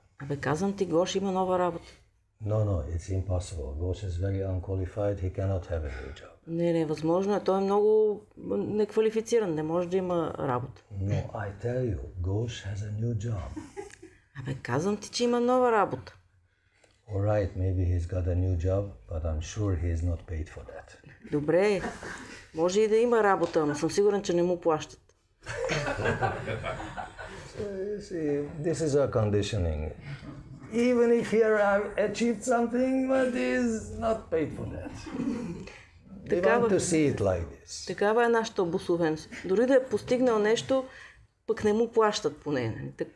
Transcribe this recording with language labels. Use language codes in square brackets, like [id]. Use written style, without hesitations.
[bg] Абе, казвам ти, Гош има нова работа. [en] No, it's impossible. Ghosh is very unqualified. He cannot have a new job. [bg] Не, невъзможно е. Той е много неквалифициран. Не може да има работа. [en] No, I tell you, Ghosh has a new job. [bg] Абе, казвам ти, че има нова работа. [en] Alright, maybe he's got a new job, but I'm sure he is not paid for that. [bg] Добре, може и да има работа, но съм сигурен, че не му плащат. [en] So you see, this is our conditioning. Even if he achieved something, but he is not paid for that. They want to see it like this. [bg] Такава е нашата обусловеност. Дори да е постигнал нещо, пък не му плащат по нея.